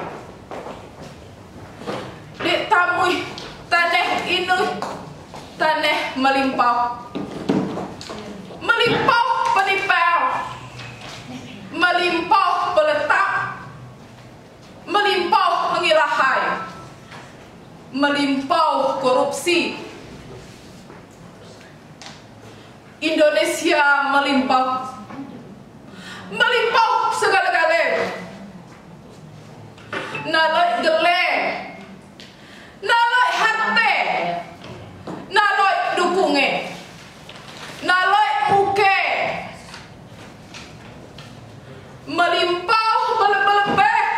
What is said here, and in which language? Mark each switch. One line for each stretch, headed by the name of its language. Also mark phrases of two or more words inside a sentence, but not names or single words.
Malay: Dek tamui tanah ini, tanah melimpah, melimpah penipau, melimpah peletak, melimpah pengilahai, melimpah korupsi.
Indonesian: Indonesia melimpah, melimpah segala-galanya.
Malay: Nalai gele, nalai hati, nalai dukunge, nalai muke, melimpah belebeh.